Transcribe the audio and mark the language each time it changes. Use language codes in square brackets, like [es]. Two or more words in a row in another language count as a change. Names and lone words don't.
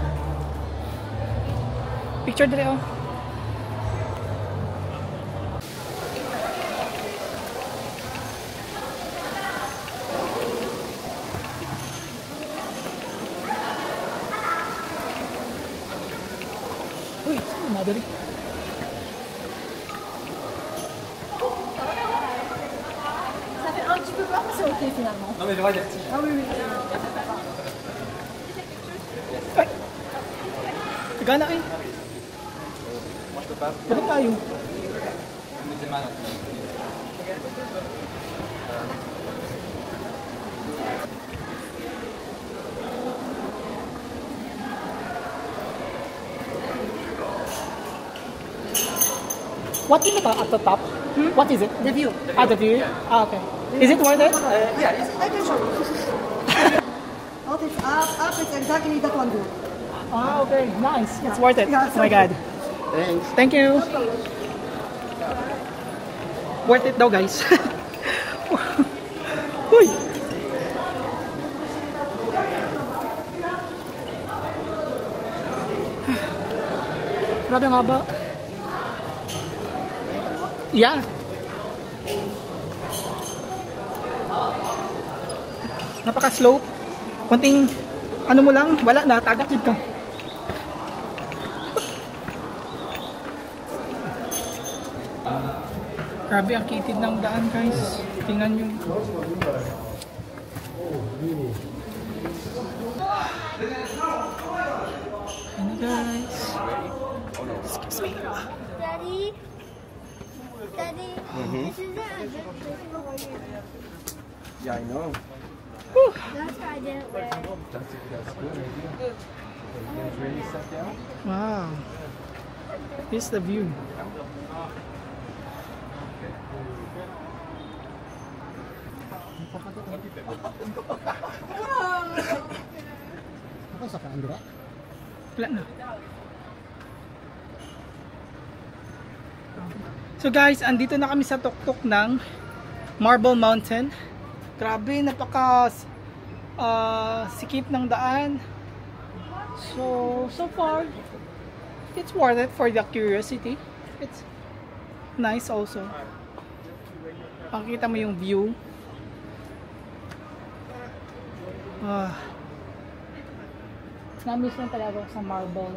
[tl] Picture dali, oh. Uy, madali. [fr] Ça fait un petit peu peur, mais c'est ok finalement. Non mais je regarde. Ah oui, oui. [tl] Gana eh. [fr] Moi je peux pas. [tl] Balik tayo. [fr] C'est mal. [en] What is it at the top? What is it? The view. Ah, the view? Ah, okay. Is it worth it? Yeah, I can show you. Out it's up, it's exactly that one view. Ah, okay. Nice. It's worth it. Yeah, Oh my God. Thanks. Thank you. Worth it daw, guys. [tl] Uy! Grabe nga ba? Yeah. Napaka-slope. Konting ano mo lang, wala na, tagakid ka. Grabe ang kitid ng daan, guys. Tingnan nyo. Ano, guys? [en] Excuse me. Daddy, Daddy, this isn't a good place for wearing. Yeah, I know. That's why I didn't wear it. That's good. It's really set down. Wow. Here's the view. [tl] Apa sa Andra? Wala na. [en] So guys, [tl] andito na kami sa tuktok ng Marble Mountain. Grabe, napaka sikip ng daan. [en] So far, it's worth it for the curiosity. It's nice also. [tl] Makikita mo yung view. Na-miss lang talaga sa marble.